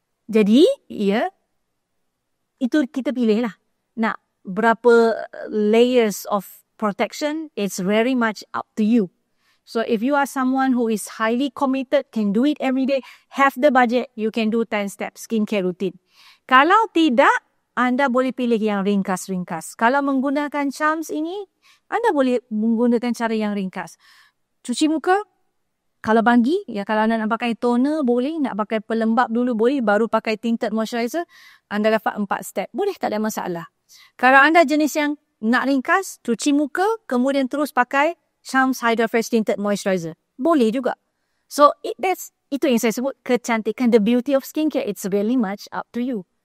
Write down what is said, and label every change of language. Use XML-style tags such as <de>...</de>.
<ms>Jadi, itu kita pilih lah. Nak berapa</ms> <en>layers of protection, it's very much up to you. So if you are someone who is highly committed, can do it every day, have the budget, you can do 10 steps skincare routine.</en> <ms>Kalau tidak, anda boleh pilih yang ringkas-ringkas. Kalau menggunakan charms ini, anda boleh menggunakan cara yang ringkas. Cuci muka, kalau pagi, kalau anda nak pakai toner, boleh. Nak pakai pelembap dulu, boleh. Baru pakai tinted moisturizer, anda dapat 4 step. Boleh, tak ada masalah. Kalau anda jenis yang nak ringkas, cuci muka, kemudian terus pakai Charms Hydra Fresh Tinted Moisturizer. Boleh juga. So, itu yang saya sebut kecantikan.</ms> <en>The beauty of skincare, it's really much up to you.</en>